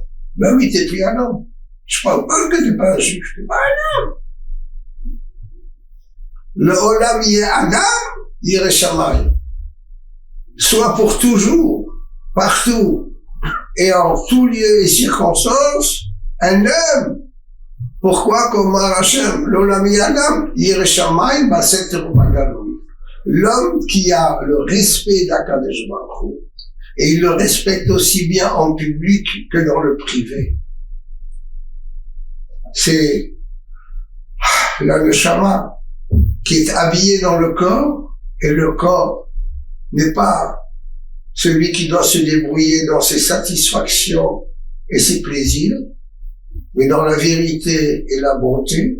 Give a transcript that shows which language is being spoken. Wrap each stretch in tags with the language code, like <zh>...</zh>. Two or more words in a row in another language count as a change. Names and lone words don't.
<fr>Ben oui, t'es plus un homme. Je parle pas que t'es pas un juif, t'es pas un homme.</fr> <he>לעולם יהא אדם ירא שמים.</he> <fr>Soit pour toujours, partout, et en tous lieux et circonstances, un homme. Pourquoi, comme Hashem,</fr> <he>לעולם יהא אדם ירא שמים בסתר ובגלוי.</he> <fr>L'homme qui a le respect d'</fr> <he>הקדוש ברוך הוא,</he> <fr>et il le respecte aussi bien en public que dans le privé. C'est la neshama qui est habillé dans le corps, et le corps n'est pas celui qui doit se débrouiller dans ses satisfactions et ses plaisirs, mais dans la vérité et la bonté.</fr>